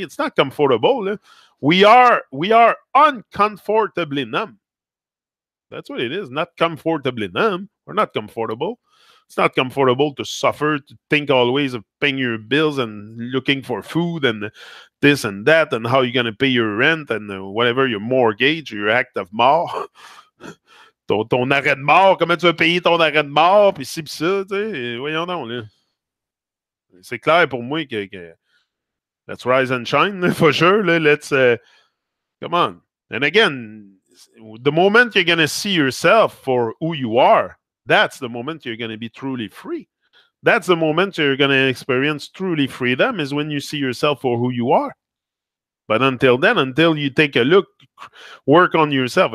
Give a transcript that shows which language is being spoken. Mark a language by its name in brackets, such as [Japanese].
[English] It's not comfortable. Eh? We are uncomfortably numb. That's what it is. Not comfortably numb. We're not comfortable. It's not comfortable to suffer, to think always of paying your bills and looking for food and this and that and how you're going to pay your rent and whatever, your mortgage, your act of mort. [French] ton arrêt de mort, comment tu vas payer ton arrêt de mort, puis ci, puis ça, tu sais. Voyons donc, là. C'est clair pour moi que [English] let's rise and shine, for sure. Là. Let's, come on. And again, the moment you're going to see yourself for who you are, that's the moment you're going to be truly free. That's the moment you're going to experience truly freedom, is when you see yourself for who you are. But until then, until you take a look, work on yourself.